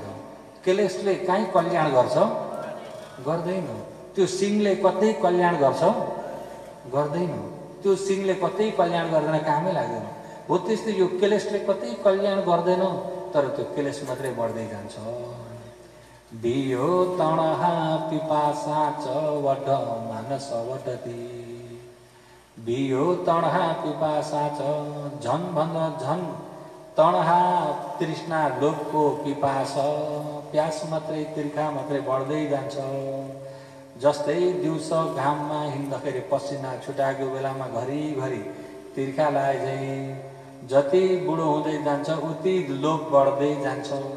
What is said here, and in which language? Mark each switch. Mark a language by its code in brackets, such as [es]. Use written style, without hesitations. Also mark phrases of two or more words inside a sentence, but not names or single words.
[ne] क्लेशले कहीँ कल्याण गर्छ? गर्दैन। त्यो सिङले कतै कल्याण गर्छ? गर्दैन। त्यो सिङले कतै कल्याण गर्दैन, कामै लाग्दैन। हो त्यस्तै यो क्लेशले कतै कल्याण गर्दैन, तर त्यो क्लेश मात्रै बढ्दै जान्छ। [pi] बियो तणहा पिपासा च वड मानस वडति। बियो तणहा पिपासा च, [ne] झन भन्दा झन तणहा तृष्णा लोभको पिपास, प्यास मात्रै तिर्खा मात्रै बढ्दै जान्छ। जस्तै दिउँसो घाममा हिँड्दाखेरि पसिना छुटाएको बेलामा घरिघरि तिर्खा लागे झैँ जति बुढो हुँदै जान्छ उति लोभ बढ्दै जान्छ।